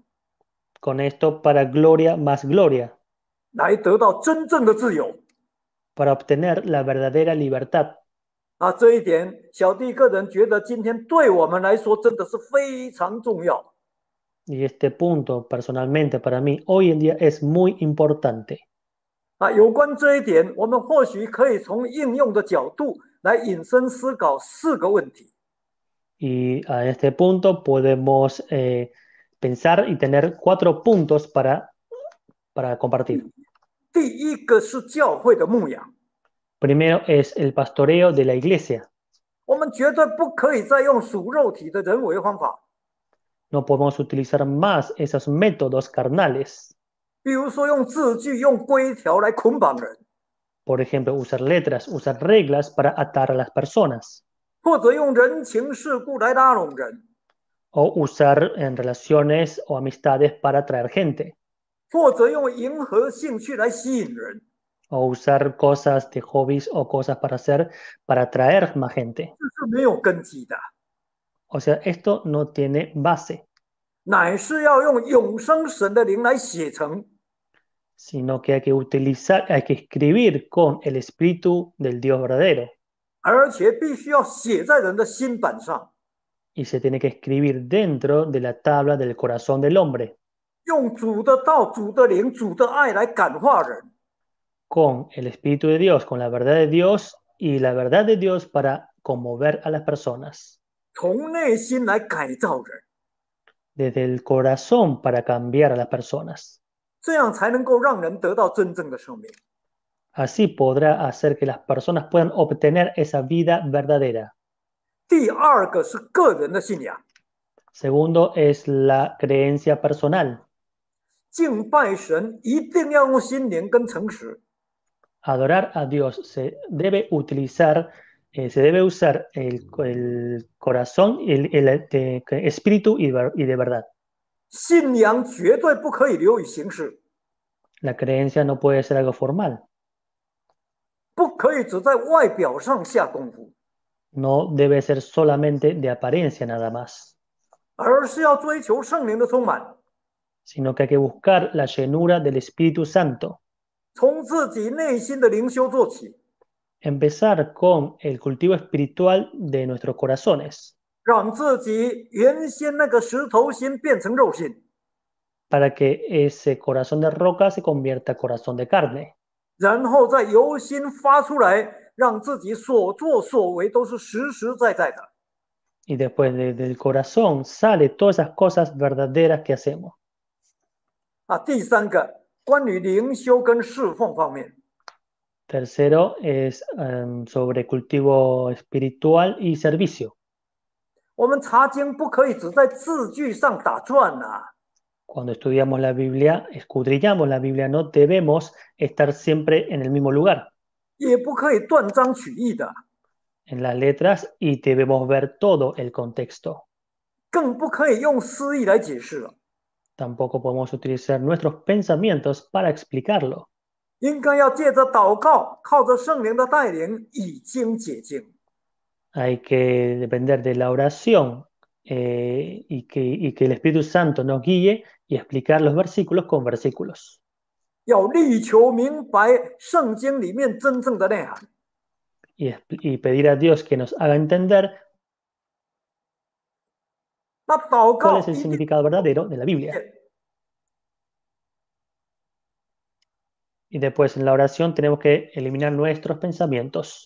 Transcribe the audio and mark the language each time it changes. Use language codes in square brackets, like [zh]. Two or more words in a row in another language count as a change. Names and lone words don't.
[es] Con esto para gloria más gloria, [zh] 来得到真正的自由。 [es] para obtener la verdadera libertad. [zh] 这一点小弟个人觉得今天对我们来说真的是非常重要。 [es] Y este punto, personalmente, para mí, hoy en día es muy importante. [zh] 有关这一点，我们或许可以从应用的角度来引申思考4个问题。 [es] Y a este punto podemos pensar y tener 4 puntos para compartir. [zh] 第一个是教会的牧养， [es] Primero es el pastoreo de la iglesia. [zh] 我们绝对不可以再用属肉体的人为方法， [es] No podemos utilizar más esos métodos carnales. [zh] 比如说用字句、用规条来捆绑人， [es] Por ejemplo, usar letras, usar reglas para atar a las personas. [zh] 或者用人情世故来拉拢人， [es] O usar en relaciones o amistades para atraer gente. [zh] 或者用迎合兴趣来吸引人， [es] O usar cosas de hobbies o cosas para hacer para atraer más gente. [zh] 这是没有根基的， [es] O sea, esto no tiene base, [zh] 乃是要用永生神的灵来写成， [es] sino que hay que utilizar, hay que escribir con el espíritu del Dios verdadero. [zh] 而且必须要写在人的心板上， [es] Y se tiene que escribir dentro de la tabla del corazón del hombre, [zh] 用主的道、主的灵、主的爱来感化人， [es] con el espíritu de Dios, con la verdad de Dios y la verdad de Dios para conmover a las personas. [zh] 从内心来改造人， [es] Desde el corazón para cambiar a las personas. [zh] 这样才能够让人得到真正的生命。 [es] Así podrá hacer que las personas puedan obtener esa vida verdadera. [zh] 第二个是个人的信仰， [es] Segundo es la creencia personal. [zh] 敬拜神一定要用心灵跟诚实， [es] Adorar a Dios se debe utilizar, se debe usar el corazón, espíritu y de verdad. [zh] 信仰绝对不可以流于形式， [es] La creencia no puede ser algo formal. [zh] 不可以只在外表上下功夫， [es] No debe ser solamente de apariencia nada más, [zh] 而是要追求圣灵的充满， [es] sino que hay que buscar la llenura del Espíritu Santo. [zh] 从自己内心的灵修做起， [es] Empezar con el cultivo espiritual de nuestros corazones, [zh] 让自己原先那个石头心变成肉心， [es] para que ese corazón de roca se convierta en corazón de carne. [zh] 然后再由心发出来，让自己所作所为都是实实在在的。 [es] Y después del corazón sale todas esas cosas verdaderas que hacemos. [zh] 第三个关于灵修跟侍奉方面， [es] Tercero es sobre cultivo espiritual y servicio. [zh] 我们查经不可以只在字句上打转啊， [es] Cuando estudiamos la Biblia, escudriñamos la Biblia, no debemos estar siempre en el mismo lugar, [zh] 也不可以断章取义的， [es] en las letras, y debemos ver todo el contexto. [zh] 更不可以用诗意来解释了， [es] Tampoco podemos utilizar nuestros pensamientos para explicarlo. [zh] 应该要借着祷告，靠着圣灵的带领，以经解经。 [es] Hay que depender de la oración y que el Espíritu Santo nos guíe y explicar los versículos con versículos. [zh] 要力求明白圣经里面真正的内涵， [es] Y pedir a Dios que nos haga entender [zh] 那祷 [es] cuál [zh] 告 [es] es el [zh] 一定 [es] significado verdadero de la Biblia. Y después en la oración tenemos que eliminar nuestros pensamientos,